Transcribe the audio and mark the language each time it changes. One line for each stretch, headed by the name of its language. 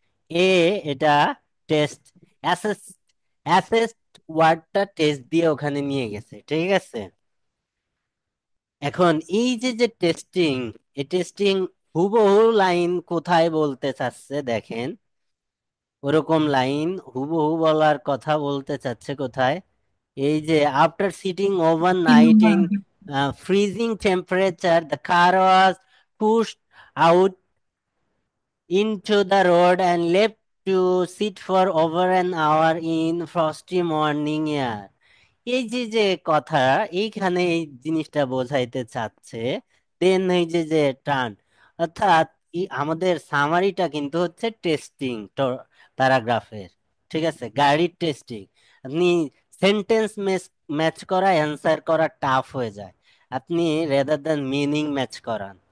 Bangla: এ, এটা test, assess, assess ওয়ার্ডটা test দিয়ে ওখানে নিয়ে গেছে। ঠিক আছে, এখন এই যে যে টেস্টিং, এই টেস্টিং হুবহু লাইন কোথায় বলতে চাচ্ছে দেখেন, ওরকম লাইন হুবহু বলার কথা বলতে চাচ্ছে কোথায়? এই যে
English: after sitting over
Bangla: তিন
English: night
Bangla: number
English: In freezing temperature, the car was pushed out into the road and left to sit for over an hour in frosty morning air।
Bangla: এই যে যে কথা, এইখানে এই জিনিসটা বোঝাইতে চাচ্ছে। দেন এই যে যে টার্ন, অর্থাৎ আমাদের সামারিটা কিন্তু হচ্ছে টেস্টিং প্যারাগ্রাফের। ঠিক আছে, গাড়ির টেস্টিং। আপনি সেন্টেন্স ম্যাচ করা, অ্যান্সার করা টাফ হয়ে যায়, আপনি
English: rather than meaning match
Bangla: করান।